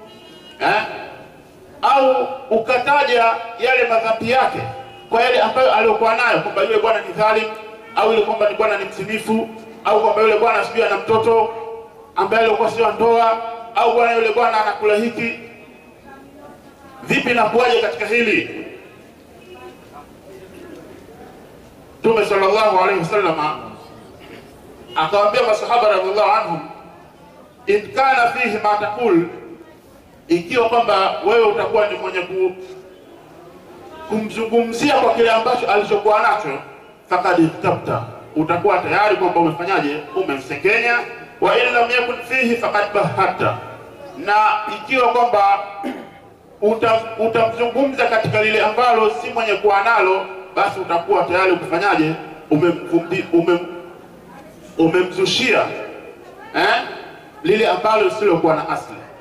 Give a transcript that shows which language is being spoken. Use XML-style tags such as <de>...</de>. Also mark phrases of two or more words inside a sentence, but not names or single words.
<sw>au ukataja yale madhambi yake kwa yale ambayo aliyokuwa nayo, kwamba yule bwana ni dhalim, au yule kwamba ni bwana ni msinifu, au kwamba yule bwana sijui ana mtoto ambaye alikuwa sio ndoa, au bwana yule bwana anakula hiki. Vipi na kuwaje katika hili?</sw> <ar>Mtume صلى الله عليه وسلم</ar> <sw>akawaambia masahaba</sw> <ar>رضي الله عنهم, إن كان فيه ما تقول,</ar> <sw>ikiwa kwamba wewe utakuwa ni mwenye kumzungumzia kwa kile ambacho alichokuwa nacho,</sw> <ar>فقد اغتبته,</ar> <sw>utakuwa tayari kwamba umefanyaje, umemsengenya.</sw> <ar>وإن لم يكن فيه فقد بهته,</ar> <sw>na ikiwa kwamba utamzungumza katika lile ambalo si mwenye kuwa nalo, basi utakuwa tayari kufanyaje, umemzushia lile ambalo silokuwa na asili.</sw>